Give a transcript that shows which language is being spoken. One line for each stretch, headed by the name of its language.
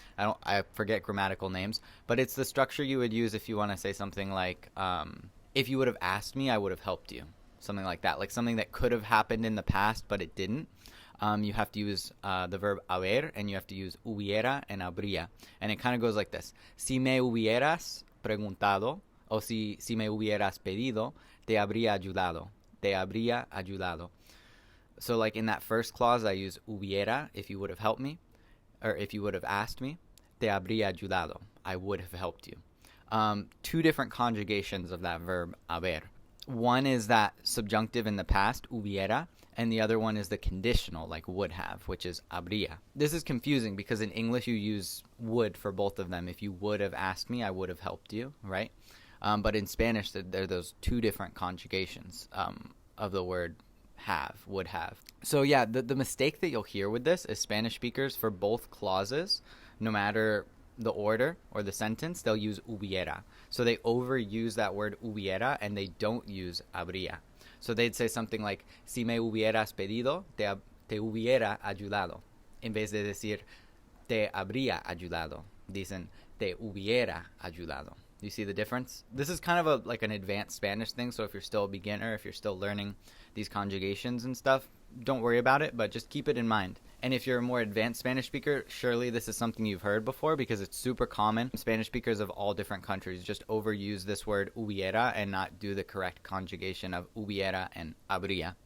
English: I forget grammatical names, but it's the structure you would use if you want to say something like, if you would have asked me, I would have helped you. Something like that, like something that could have happened in the past, but it didn't. You have to use the verb haber, and you have to use hubiera and habría. And it kind of goes like this.
Spanish: Si me hubieras preguntado, o si me hubieras pedido, te habría ayudado. Te habría ayudado.
English: So like in that first clause, I use hubiera, if you would have helped me, or if you would have asked me.
Spanish: Te habría ayudado.
English: I would have helped you. 2 different conjugations of that verb haber. One is that subjunctive in the past, hubiera, and the other one is the conditional, like would have, which is habría. This is confusing because in English you use would for both of them. If you would have asked me, I would have helped you, right? But in Spanish, there are those two different conjugations of the word have, would have. So yeah, the mistake that you'll hear with this is Spanish speakers, for both clauses, no matter the order or the sentence, they'll use hubiera. So they overuse that word hubiera and they don't use habría. So they'd say something like,
Spanish: si me hubieras pedido, te hubiera ayudado. En vez de decir, te habría ayudado. Dicen, te hubiera ayudado.
English: You see the difference? This is kind of like an advanced Spanish thing, so if you're still a beginner, if you're still learning these conjugations and stuff, don't worry about it, but just keep it in mind. And if you're a more advanced Spanish speaker, surely this is something you've heard before because it's super common. Spanish speakers of all different countries just overuse this word hubiera and not do the correct conjugation of hubiera and habría.